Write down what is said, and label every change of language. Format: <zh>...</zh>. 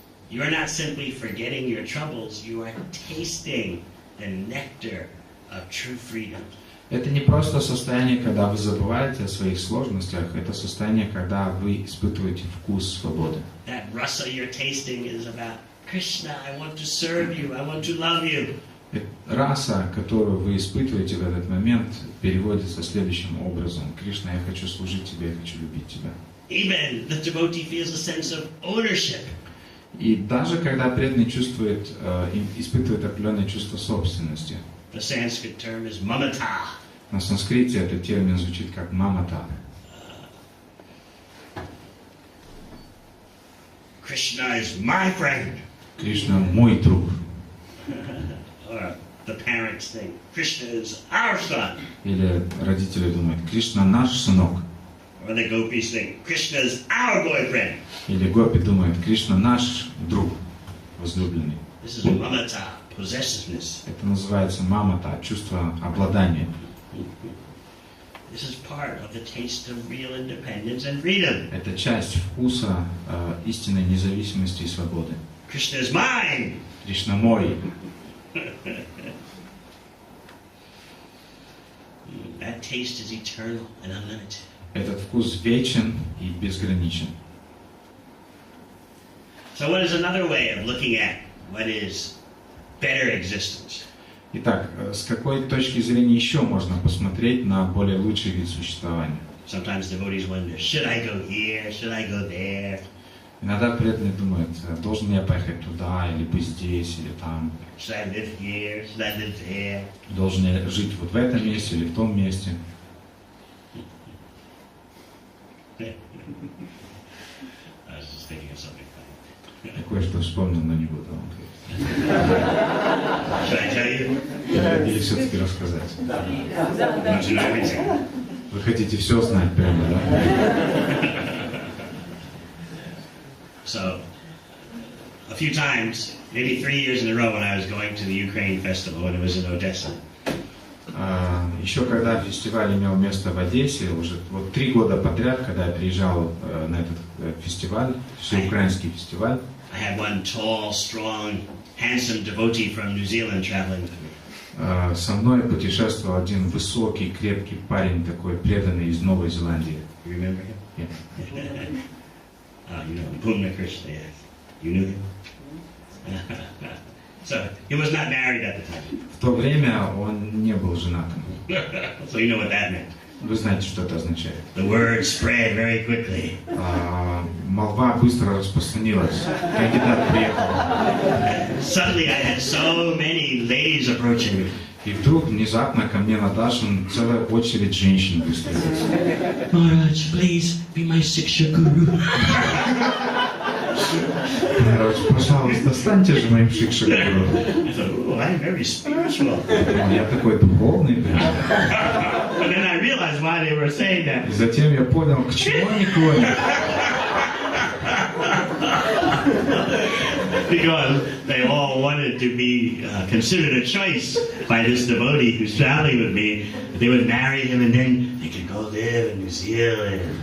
<en>You are not simply forgetting your troubles, you are tasting the nectar of true freedom.</en> <ru>Это не просто состояние, когда вы забываете о своих сложностях, это состояние, когда вы испытываете вкус свободы.</ru> <en>That rasa you're tasting is about Krishna, I want to serve you, I want to love you.</en> <ru>Раса, которую вы испытываете в этот момент, переводится следующим образом: Кришна, я хочу служить тебе, я хочу любить тебя.</ru> <en>Even the devotee feels a sense of ownership.</en> <ru>И даже когда преданный испытывает определенное чувство собственности.</ru> <en>The Sanskrit term is mamata.</en> <ru>На санскрите этот термин звучит как мамата.</ru> <en>Krishna is my friend.</en> <ru>Кришна мой друг.</ru> <en>Or the parents think, Krishna is our son.</en> <ru>Или родители думают, Кришна наш сынок.</ru> <en>Or the gopis think, Krishna is our boyfriend.</en> <ru>Или гопи думают, Кришна наш друг, возлюбленный.</ru> <en>This is mamata, possessiveness.</en> <ru>Это называется мамата, чувство обладания.</ru> <en>This is part of the taste of real independence and freedom.</en> <ru>Это часть вкуса истинной независимости и свободы.</ru> <en>Krishna is mine.</en> <ru>Кришна мой.</ru> <en>That taste is eternal and unlimited.</en> <ru>Этот вкус вечен и безграничен.</ru> <en>So what is another way of looking at what is better existence?</en> <ru>Итак, с какой точки зрения еще можно посмотреть на более лучший вид существования?</ru> <en>Sometimes devotees wonder, should I go here? Should I go there?</en> <ru>Иногда преданные думают, должен я поехать туда, или быть здесь, или там.</ru> <en>Should I live here? Should I live there?</en> <ru>Должен я жить вот в этом месте или в том месте.</ru> <en>I was just thinking of something funny.</en> <ru>Я кое-что вспомнил, но не буду вам</ru> <en>Should I tell you?</en> <ru>говорить. Или все-таки рассказать?</ru> <en>Want to know everything?</en> <ru>Вы хотите все знать прямо, да?</ru> <en>So, a few times, maybe 3 years in a row, when I was going to the Ukraine festival, when it was in Odessa.</en> <ru>Еще когда фестиваль имел место в Одессе, уже вот 3 года подряд, когда я приезжал на этот фестиваль, всеукраинский фестиваль,</ru> <en>I had one tall, strong, handsome devotee from New Zealand traveling with me.</en> <ru>со мной путешествовал один высокий, крепкий парень, такой преданный из Новой Зеландии.</ru> <en>You remember him? Yeah. You know him, Pumna Krishna, yes. You knew him? So, he was not married at the time.</en> <ru>В то время он не был женатым.</ru> <en>So you know what that meant.</en> <ru>Вы знаете, что это означает.</ru> <en>The word spread very quickly.</en> <ru>Молва быстро распространилась. Кандидат приехал.</ru> <en>Suddenly I had so many ladies approaching me.</en> <ru>И вдруг внезапно ко мне на Дашин целая очередь женщин выстроилась.</ru> <en>Maharaj, please be my Siksha guru.</en> <ru>Пожалуйста, станьте же моим шикшагуру.</ru> <en>I thought, oh, I'm very spiritual.</en> <ru>Я такой духовный.</ru> <en>And then I realized why they were saying that.</en> <ru>И затем я понял, к чему они клонят.</ru> <en>Because they all wanted to be considered a choice by this devotee who's traveling with me. They would marry him and then they could go live in New Zealand.</en>